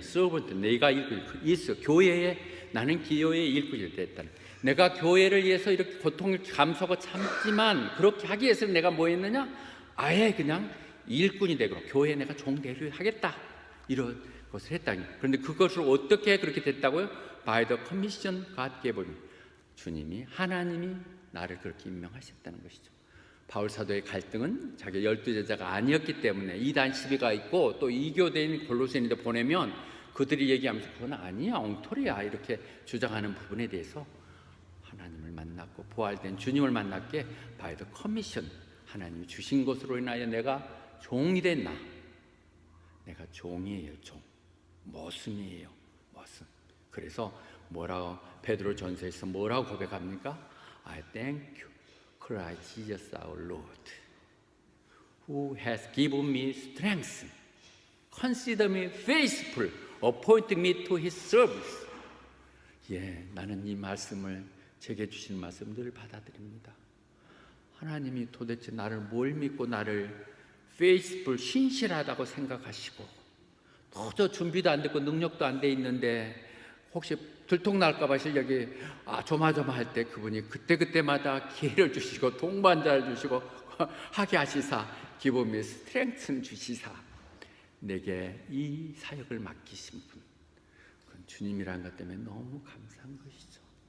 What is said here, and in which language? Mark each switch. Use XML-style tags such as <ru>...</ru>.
<ko>서번트, 내가 일꾼이 있어. 교회에, 나는 교회의 일꾼이 됐다는, 내가 교회를 위해서 이렇게 고통을 감수하고 참지만, 그렇게 하기 위해서 내가 뭐 했느냐? 아예 그냥 일꾼이 되고 교회에 내가 종되려 하겠다, 이런 것을 했다니. 그런데 그것을 어떻게 그렇게 됐다고요?</ko> <en>By the commission God gave me.</en> <ko>주님이, 하나님이 나를 그렇게 임명하셨다는 것이죠. 바울 사도의 갈등은 자기 12제자가 아니었기 때문에 이단 시비가 있고, 또 이교대인 골로새인들 보내면 그들이 얘기하면서 그건 아니야, 엉터리야, 이렇게 주장하는 부분에 대해서 하나님을 만났고 부활된 주님을 만났기에</ko> <en>by the commission,</en> <ko>하나님이 주신 것으로 인하여 내가 종이 됐나? 내가 종이에요, 종. 머슴이에요, 머슴. 그래서 뭐라고 베드로 전서에서 뭐라고 고백합니까?</ko> <en>I thank you, Christ Jesus our Lord, who has given me strength, consider me faithful, appointing me to His service.</en> <ko>나는 이 말씀을, 제게 주신 말씀 늘 받아들입니다. 하나님이 도대체 나를 뭘 믿고 나를 faithful, 신실하다고 생각하시고, 도저 준비도 안 됐고 능력도 안 돼 있는데 혹시 들통날까봐 실력이 조마조마할 때 그분이 그때그때마다 기회를 주시고 동반자를 주시고 하게 하시사,</ko> <en>give me strength</en> <ko>주시사, 내게 이 사역을 맡기신 분, 그건 주님이라는 것 때문에 너무 감사한 것이죠.</ko>